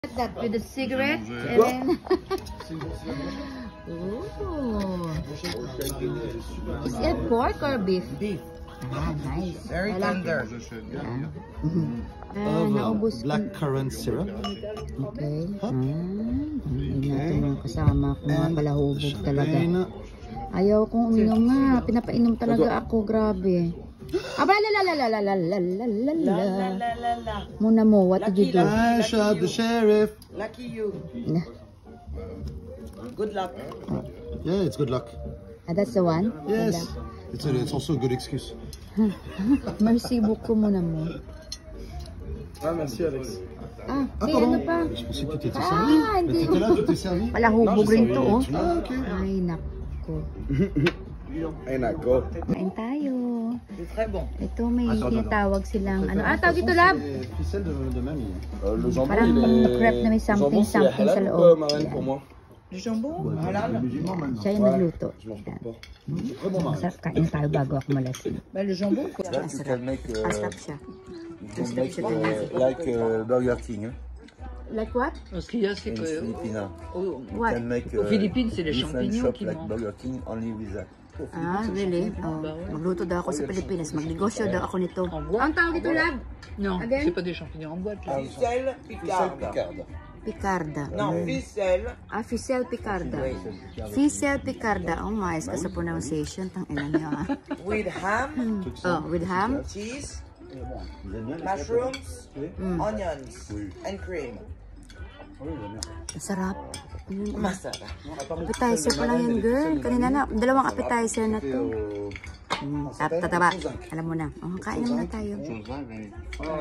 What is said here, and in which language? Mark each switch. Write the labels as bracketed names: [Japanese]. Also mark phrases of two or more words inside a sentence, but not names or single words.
[English] That with the cigarette and then ooh. Is it pork or beef? Beef. Ah, nice. Very tender. Black currant syrup. Okay. [Filipino] Yun natin yung kasama ko nga pala hubog talaga. Ayaw kong uminom nga. Pinapainom talaga ako. Grabe. Aba, Muna mo, [English] what did you do? I shot the sheriff. Lucky you. Good luck. Yeah, it's good luck. Ah, that's the one? Yes. It's also a good excuse. [French] Merci beaucoup, [Filipino] muna mo. [French] Ah, merci Alex. [Filipino] Ah, hey, ano pa? [French] Je pensais que tu étais servi. [Filipino] Hindi. [French] T'étais là, tu t'es servi. [Filipino] Wala hubog rin to, oh. Ah, ok. Ay, nako. Ay, nako. Kain tayo. [French] C'est très bon. [Filipino] Ito may tinatawag silang ano. Ah, tawag ito, Lab? [French] Ficelle de mamie. Le jambon, [Filipino] Parang crepe na may something [French] c'est [Filipino] something sa [French] halal ou [Filipino] loob. [French] marraine pour moi? Du jambon? Halal. [Filipino] Siya yung nagluto. [French] Je mange pas de porc. [Filipino] Masarap, kain tayo bago ako malasing. [French] Ben, le jambon, quoi. Là, tu [English] can make, [Filipino] Masarap siya. [English] like Burger King. Like what? [French] Ce qu'il y a, c'est [English] In [French] que [English] Filipina. What? Can make, [French] aux Philippines, c'est les [English] different [French] champignons [English] shop [French] qui [English] like [French] mangent. [English] Burger King only with that. Ah, really? [Filipino] Oh, magluto daw ako sa Pilipinas. Magnegosyo daw ako nito. Ang tawag ito, Lab? [French] Non, [English] Again? [French] c'est pas des champignons en boîte. Là. Ficelle picarde. Picarda. Non, ficelle. Ah, Ficelle picarda. Ficelle picarda. [Filipino] Oh, maayos ka sa pronunciation. Tang ina niya, ah. [English] With ham, Oh, with ham? cheese, mushrooms, onions, and cream. [Filipino] Masarap. Masarap. Appetizer pa lang yan, girl. Kanina na, dalawang appetizer na to. Tataba. Alam mo na. Oh, kain na muna tayo.